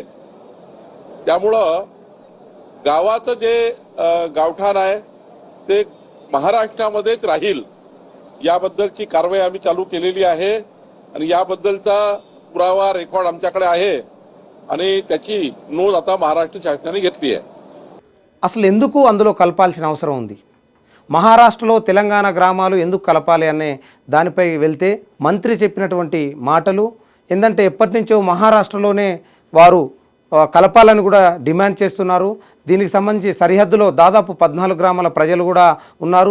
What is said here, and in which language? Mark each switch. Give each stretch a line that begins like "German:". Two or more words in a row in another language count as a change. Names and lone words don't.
Marathi: त्यामुळं गावाचं जे गावठाण आहे ते महाराष्ट्रामध्येच राहील याबद्दलची कारवाई आम्ही चालू केलेली आहे आणि याबद्दलचा पुरावा रेकॉर्ड आमच्याकडे आहे आणि त्याची नोंद आता महाराष्ट्र शासनाने घेतली आहे.
Telugu: అసలు ఎందుకు అందులో కలపాల్సిన అవసరం ఉంది, మహారాష్ట్రలో తెలంగాణ గ్రామాలు ఎందుకు కలపాలి అనే దానిపై వెళ్తే మంత్రి చెప్పినటువంటి మాటలు ఏంటంటే ఎప్పటి నుంచో మహారాష్ట్రలోనే వారు కలపాలని కూడా డిమాండ్ చేస్తున్నారు. దీనికి సంబంధించి సరిహద్దులో దాదాపు 14 గ్రామాల ప్రజలు కూడా ఉన్నారు.